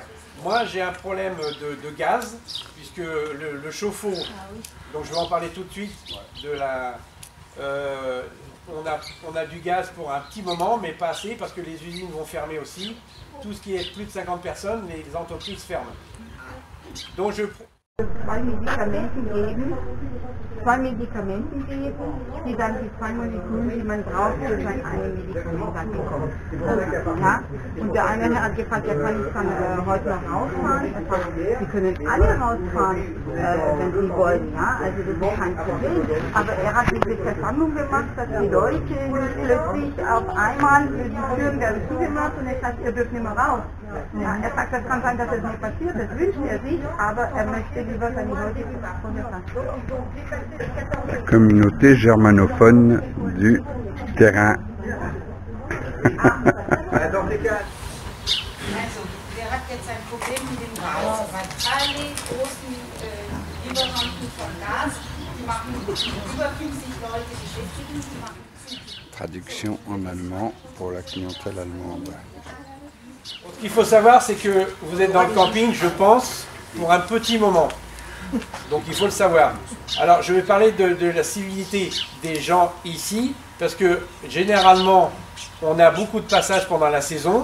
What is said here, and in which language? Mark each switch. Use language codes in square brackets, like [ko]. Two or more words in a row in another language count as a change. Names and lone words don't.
[fr] Moi, j'ai un problème de gaz, puisque le chauffe-eau, donc je vais en parler tout de suite, on a du gaz pour un petit moment, mais pas assez, parce que les usines vont fermer aussi. Tout ce qui est plus de 50 personnes, les entreprises ferment. Donc [de] Zwei Medikamenten geben, die dann die zwei Moleküle, die man braucht, für sein eine Medikament dann bekommt. Ja? Und der eine hat gefragt, ja, kann ich dann heute noch rausfahren? Er sagt, Sie können alle rausfahren, wenn Sie wollen. Ja? Also das ist kein Problem. Aber er hat diese Versammlung gemacht, dass die Leute plötzlich auf einmal die Türen werden zugemacht und er sagt, ihr dürft nicht mehr raus. Ja, er sagt, das kann sein, dass es nicht passiert, das wünscht er sich, aber er möchte lieber seine Leute von der [fr] La communauté germanophone du terrain. [de] Also, der hat jetzt ein Problem mit dem Gas, weil alle großen Lieferanten von Gas, die machen über 50 Leute beschäftigen, die machen... [fr] Traduction en allemand pour la clientèle allemande. Ce qu'il faut savoir, c'est que vous êtes dans le camping, je pense, pour un petit moment. Donc il faut le savoir. Alors je vais parler de la civilité des gens ici, parce que généralement, on a beaucoup de passages pendant la saison.